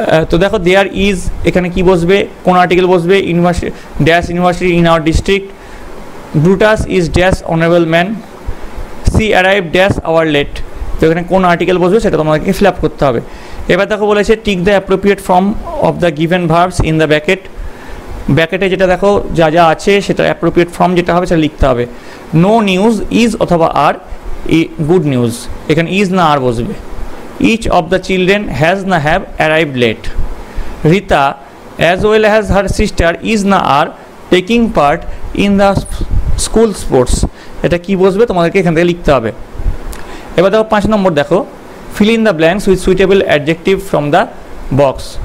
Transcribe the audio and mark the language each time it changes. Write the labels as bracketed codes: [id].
[bn] তো দেখো, there is, এখানে কি বসবে, কোন আর্টিকেল বসবে, university in our district, [en] Brutus is dash honourable man, she arrive dash hour late, [bn] তো এখানে কোন আর্টিকেল বসবে সেটা তোমাদেরকে ফিল আপ করতে হবে। এবার দেখো বলেছে, [en] tick the appropriate form of the given verbs in the bracket, [bn] ব্যাকেটে যেটা দেখো যা যা আছে সেটা অ্যাপ্রোপ্রিয়েট ফর্ম যেটা হবে সেটা লিখতে হবে। নো নিউজ, ইজ অথবা আর, গুড নিউজ, এখানে ইজ না আর বসবে। [en] Each of the children has na have arrived late. Rita, as well as her sister, is na are taking part in the school sports. [bn] এটা কি বসবে তোমাদেরকে এখান থেকে লিখতে হবে। এবার দেখো 5 নম্বর, দেখো [en] fill in the blanks with suitable adjective from the box.